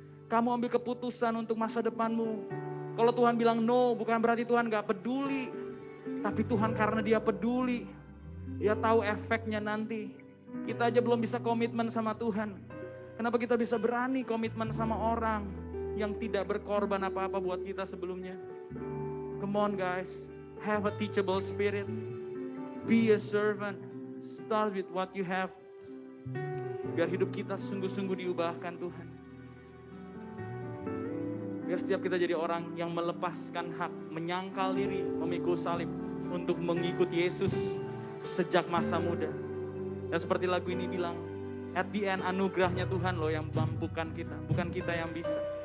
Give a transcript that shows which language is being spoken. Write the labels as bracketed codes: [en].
[id] Kamu ambil keputusan untuk masa depanmu. Kalau Tuhan bilang no, bukan berarti Tuhan gak peduli. Tapi Tuhan karena Dia peduli, Dia tahu efeknya nanti. Kita aja belum bisa komitmen sama Tuhan. Kenapa kita bisa berani komitmen sama orang yang tidak berkorban apa-apa buat kita sebelumnya? [en] Come on guys, have a teachable spirit. Be a servant. Start with what you have. [id] Biar hidup kita sungguh-sungguh diubahkan Tuhan. Biar setiap kita jadi orang yang melepaskan hak, menyangkal diri, memikul salib untuk mengikut Yesus sejak masa muda. Dan seperti lagu ini bilang, [en] at the end [id] anugerahnya Tuhan loh yang mampukan kita, bukan kita yang bisa.